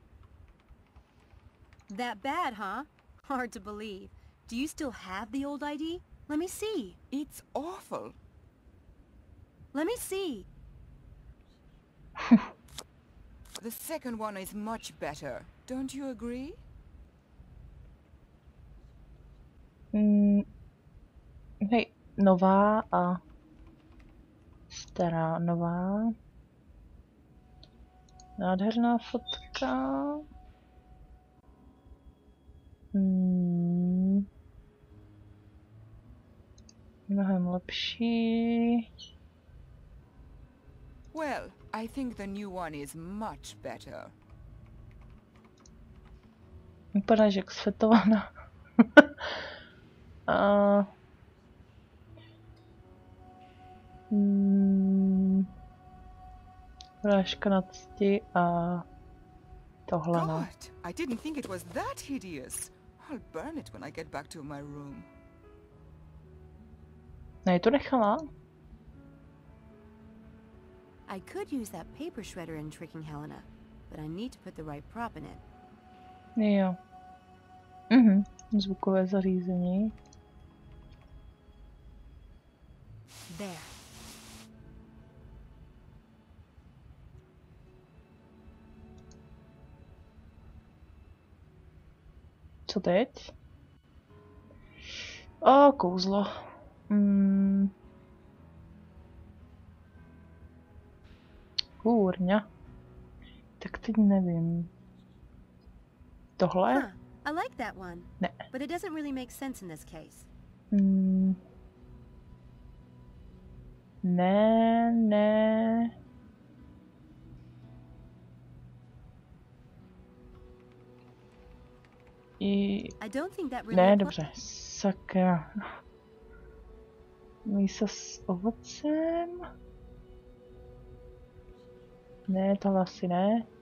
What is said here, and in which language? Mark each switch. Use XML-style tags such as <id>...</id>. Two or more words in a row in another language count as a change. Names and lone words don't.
<en>That bad, huh? Hard to believe. Do you still have the old ID? Let me see. It's awful. Let me see. The second one is much better. Don't you agree?</en> <cs>Hej, nová a stará. Nová. Nádherná fotka. Mnohem lepší.</cs> <en>Well, I think the new one is much better.</en> <cs>Vypadáš jak světovaná. Vrážka na cti a tohle ne.</cs> <en>God, I didn't think it was that hideous. I'll burn it when I get back to my room.</en> <cs>Ne, to nechala?</cs> <en>I could use that paper shredder in tricking Helena, but I need to put the right prop in it.</en> <cs>Jo. Zvukové zařízení.</cs> <en>There.</en> <cs>Co teď? O, kouzlo. Kůrňa. Tak teď nevím. Tohle?</cs> <en>Huh, I like that one.</en> <cs>Ne.</cs> <en>But it doesn't really make sense in this case.</en> <cs>Ne.</cs> <en>I don't think that really</en> <cs>Ne, dobře. Sakra. Mísa s ovocem? Ne, tohle asi ne.</cs>